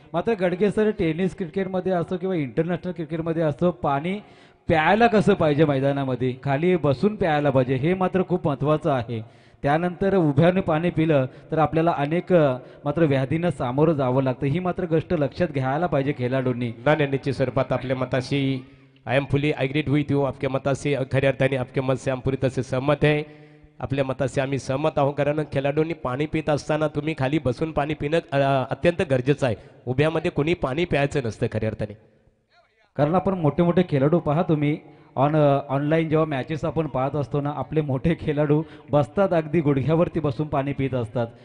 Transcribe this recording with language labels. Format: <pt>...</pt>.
<mr>मात्र Gadge sir tennis क्रिकेटमध्ये असो किंवा इंटरनॅशनल क्रिकेटमध्ये असो, पाणी प्यायला कसं पाहिजे मैदानामध्ये, खाली बसून प्यायला पाहिजे, हे मात्र खूप महत्त्वाचं आहे. त्यानंतर उभ्याने पाणी पिलं तर आपल्याला अनेक मात्र व्याधींना सामोरं जावं लागतं. ही मात्र गोष्ट लक्षात घ्यायला पाहिजे खेळाडूंनी. निश्चित स्वरूपात आपल्या मताशी</mr> <en>I am fully agreed with you.</en> <hi>आपके</hi> <mr>मताशी खऱ्या अर्थाने</mr> <hi>आपके मत से हम पूरी तरह से सहमत है.</hi> <mr>आपल्या मताशी आम्ही सहमत आहोत, कारण खेळाडूंनी पाणी पित असताना तुम्ही खाली बसून पाणी पिणं अत्यंत गरजेचं आहे. उभ्यामध्ये कोणी पाणी प्यायचं नसतं खऱ्या अर्थाने. कारण आपण मोठे मोठे खेळाडू पहा तुम्ही ऑनलाईन जेव्हा मॅचेस आपण पाहत असतो ना, आपले मोठे खेळाडू बसतात, अगदी गुडघ्यावरती बसून पाणी पित असतात.</mr>